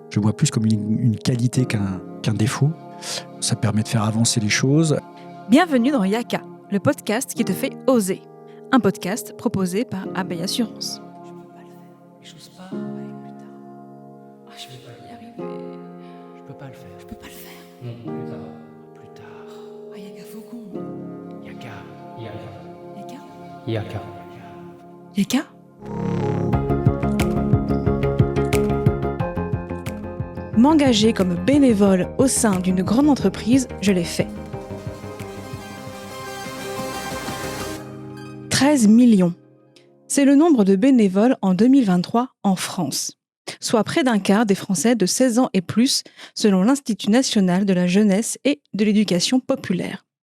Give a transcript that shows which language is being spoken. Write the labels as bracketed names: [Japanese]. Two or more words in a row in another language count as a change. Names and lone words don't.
[French] Je vois plus comme une qualité qu'un défaut. Ça permet de faire avancer les choses. Bienvenue dans Yaka, le podcast qui te fait oser. Un podcast proposé par Abeille Assurance. Je peux pas le faire. J'ose pas. Ouais, putain. Ah, je vais pas y arriver. Je peux pas le faire. Je peux pas le faire. Non, plus tard. Plus tard. Ah, Yaka Faucon. Yaka. Yaka. Yaka. Yaka. Yaka ? M'engager comme bénévole au sein d'une grande entreprise, je l'ai fait. 13 millions. C'est le nombre de bénévoles en 2023 en France, soit près d'un quart des Français de 16 ans et plus, selon l'Institut national de la jeunesse et de l'éducation populaire.